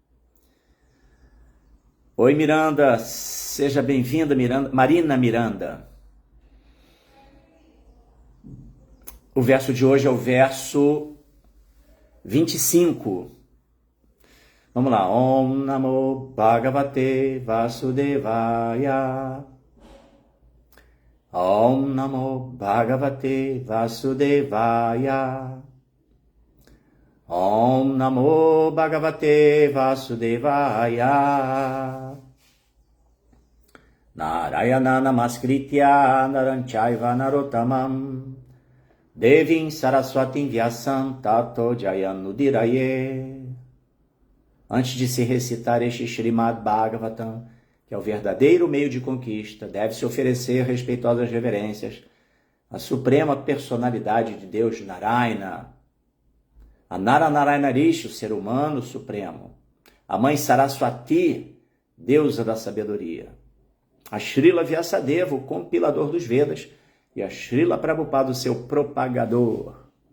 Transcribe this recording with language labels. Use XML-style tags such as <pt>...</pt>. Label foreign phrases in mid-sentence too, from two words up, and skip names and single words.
<pt>Oi, Miranda, seja bem-vinda, Marina Miranda. O verso de hoje é o verso 25. Vamos lá.</pt> <sa>ॐ नमो भगवते वासुदेवाय. ॐ नमो भगवते वासुदेवाय. ॐ नमो भगवते वासुदेवाय. नारायणं नमस्कृत्य नरं चैव नरोत्तमम् देवीं सरस्वतीं व्यासं ततो जयमुदीरयेत्.</sa> <pt>Antes de se recitar este Srimad Bhagavatam, que é o verdadeiro meio de conquista, deve-se oferecer respeitosas reverências à suprema personalidade de Deus, Narayana, a Naranarayana Rishi, o ser humano supremo, a mãe Saraswati, deusa da sabedoria, a Srila Vyasadeva, o compilador dos Vedas, e a Srila Prabhupada, o seu propagador.</pt>